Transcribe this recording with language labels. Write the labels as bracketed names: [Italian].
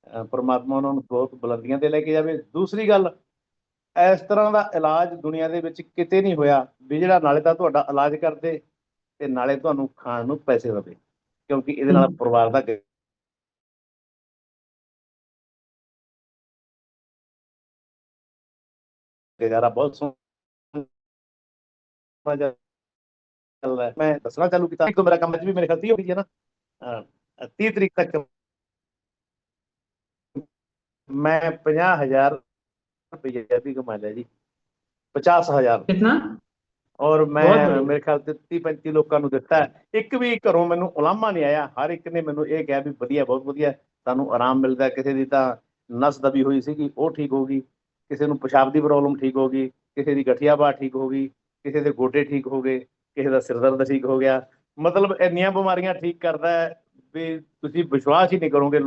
[Punjabi] ਪਰਮਾਤਮਾ ਉਹਨਾਂ ਨੂੰ ਬਹੁਤ ਬੁਲੰਦੀਆਂ ਤੇ ਲੈ ਕੇ ਜਾਵੇ। ਦੂਸਰੀ ਗੱਲ, ਇਸ ਤਰ੍ਹਾਂ ਦਾ ਇਲਾਜ ਦੁਨੀਆ ਦੇ ਵਿੱਚ ਕਿਤੇ ਨਹੀਂ ਹੋਇਆ ਵੀ ਜਿਹੜਾ ਨਾਲੇ ਤਾਂ ਤੁਹਾਡਾ ਇਲਾਜ ਕਰਦੇ ਤੇ ਨਾਲੇ ਤੁਹਾਨੂੰ ਖਾਣ ਨੂੰ ਪੈਸੇ ਦੇਵੇ, ਕਿਉਂਕਿ ਇਹਦੇ ਨਾਲ ਪਰਿਵਾਰ ਦਾ ਗੁਜ਼ਾਰਾ ਬਹੁਤ ਸੋਹਣਾ ਚੱਲਦਾ। ਮੈਂ ਦੱਸਣਾ ਚਾਲੂ ਕੀਤਾ, ਇੱਕ ਮੇਰਾ ਕੰਮ ਅੱਜ ਵੀ ਮੇਰੇ ਖਿਆਲ 30 ਹੋ ਗਈ ਹੈ ਨਾ, 30 ਤਰੀਕ ਤੱਕ [Hindi] मैं 50,000 रुपया भी कमा लिया जी, [Punjabi] 50,000 [Hindi] कितना? और मैं मेरे ख्याल से 30-35 लोगों [Punjabi] ਨੂੰ ਦਿੱਤਾ। ਇੱਕ ਵੀ ਘਰੋਂ ਮੈਨੂੰ ਉਲਾਮਾ ਨਹੀਂ ਆਇਆ, ਹਰ ਇੱਕ ਨੇ ਮੈਨੂੰ ਇਹ ਕਿਹਾ ਵੀ ਵਧੀਆ, ਬਹੁਤ ਵਧੀਆ, ਤੁਹਾਨੂੰ ਆਰਾਮ ਮਿਲਦਾ। ਕਿਸੇ ਦੀ ਤਾਂ ਨਸ ਦਬੀ ਹੋਈ ਸੀਗੀ ਉਹ ਠੀਕ ਹੋ ਗਈ, ਕਿਸੇ ਨੂੰ ਪਿਸ਼ਾਬ ਦੀ ਪ੍ਰੋਬਲਮ ਠੀਕ ਹੋ ਗਈ, ਕਿਸੇ ਦੀ ਗਠੀਆ ਬਾਤ ਠੀਕ ਹੋ ਗਈ, ਕਿਸੇ ਦੇ ਗੋਡੇ ਠੀਕ ਹੋ ਗਏ, ਕਿਸੇ ਦਾ ਸਿਰ ਦਰਦ ਠੀਕ ਹੋ ਗਿਆ। ਮਤਲਬ ਇੰਨੀਆਂ ਬਿਮਾਰੀਆਂ ਠੀਕ ਕਰਦਾ ਹੈ ਵੀ ਤੁਸੀਂ ਵਿਸ਼ਵਾਸ ਹੀ ਨਹੀਂ ਕਰੋਗੇ।